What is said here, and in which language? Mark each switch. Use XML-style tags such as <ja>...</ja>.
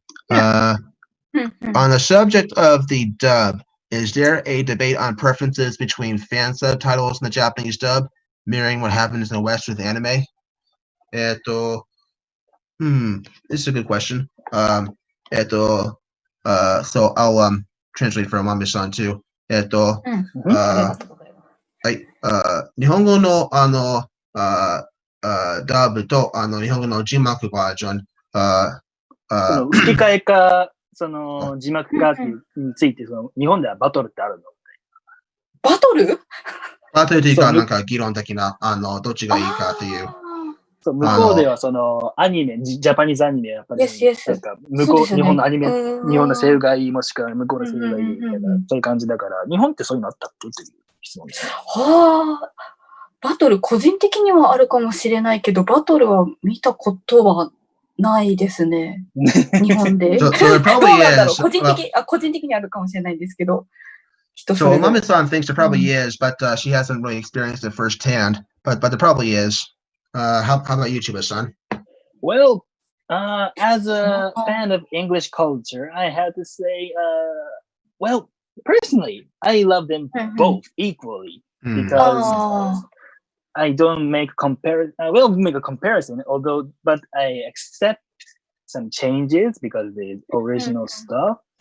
<en>On the subject of the dub, is there a debate on preferences between fan subtitles and the Japanese dub, mirroring what happens in the West with anime? This is a good question. So I'll translate for Omame-san too.</en> <ja>はい。日本語のダブと日本語の字幕バージョン。その吹き替えか、その字幕かについて、その日本ではバトルってあるの？バトル？バトルというか、なんか議論的な、どっちがいいかっていう。そう向こうではそのアニメ、ジャパニーズアニメやっぱり、なんか向こう、日本のアニメ、日本の声優がいい、もしくは向こうの声優がいいみたいな、そういう感じだから、日本ってそういうのあったっけっていう質問ですね。はあ、バトル個人的にはあるかもしれないけど、バトルは見たことはないですね。日本で。どうなんだろう。個人的にあるかもしれないんですけど。</ja> <en>So Omame-san thinks there probably is, but she hasn't really experienced it firsthand. But there probably is. How about you, Chuba-san? Well, as a fan of English culture, I have to say, well, personally, I love them both equally because I don't make I will make a comparison, but I accept some changes because the original stuff.</en>